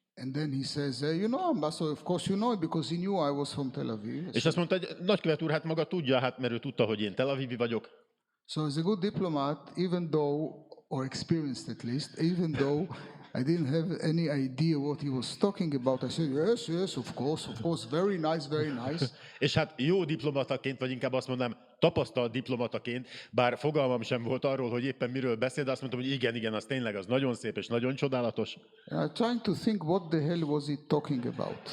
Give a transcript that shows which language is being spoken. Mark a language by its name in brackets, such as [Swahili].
[English] And then he says, you know, Ambassador, of course you know it, because he knew I was from Tel Aviv. [Hungarian] És azt mondta, hogy nagykövet úr, hát maga tudja, hát mert ő tudta, hogy én Tel Avivi vagyok. [English] So as a good diplomat, even though, or experienced at least, even though I didn't have any idea what he was talking about, I said, yes, of course, very nice. [Hungarian] És hát jó diplomataként, vagy inkább azt mondanám, tapasztalt diplomataként, bár fogalmam sem volt arról, hogy éppen miről beszél, de azt mondtam, hogy igen, az tényleg az nagyon szép és nagyon csodálatos. [English] And I'm trying to think what the hell was he talking about.